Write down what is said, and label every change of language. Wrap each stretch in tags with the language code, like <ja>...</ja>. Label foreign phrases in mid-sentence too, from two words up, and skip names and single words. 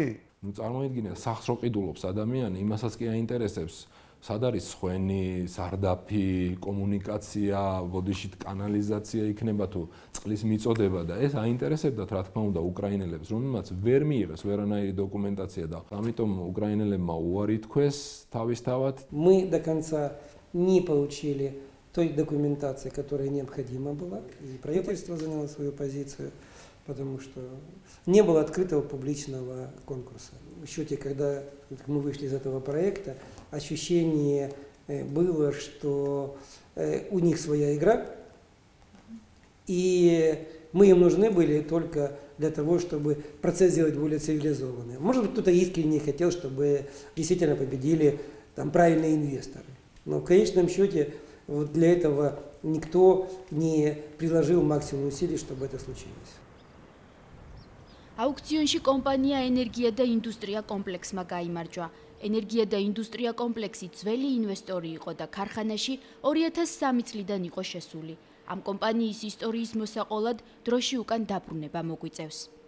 <ka>ნუ წარმოიდგინე, სახს რო ყიდულობს ადამიანი, იმასაც კი აინტერესებს, სად არის სხვენი, სარდაფი, კომუნიკაცია, ბოდიშით კანალიზაცია იქნება თუ წყლის მიწოდება და ეს აინტერესებდათ რა თქმა უნდა უკრაინელებს, რომელმაც ვერ მიიღეს ვერანაირი დოკუმენტაცია და ამიტომ უკრაინელებმა უარი თქვეს თავისთავად.</ka> <ru>Мы до конца не получили той документации, которая необходима была, и правительство заняло свою позицию, потому что не было открытого публичного конкурса. В счете, когда мы вышли из этого проекта, ощущение было, что у них своя игра, и мы им нужны были только для того, чтобы процесс сделать более цивилизованным. Может быть, кто-то искренне хотел, чтобы действительно победили там правильные инвесторы. Но в конечном счете вот для этого никто не приложил максимум усилий, чтобы это случилось.</ru> <ka>აუქციონში კომპანია ენერგია და ინდუსტრია კომპლექსმა გაიმარჯვა. ენერგია და ინდუსტრია კომპლექსი ძველი ინვესტორი იყო და ქარხანაში 2003 წლიდან იყო შესული. ამ კომპანიის ისტორიის მოსაყოლად დროში უკან დაბრუნება მოგვიწევს.</ka>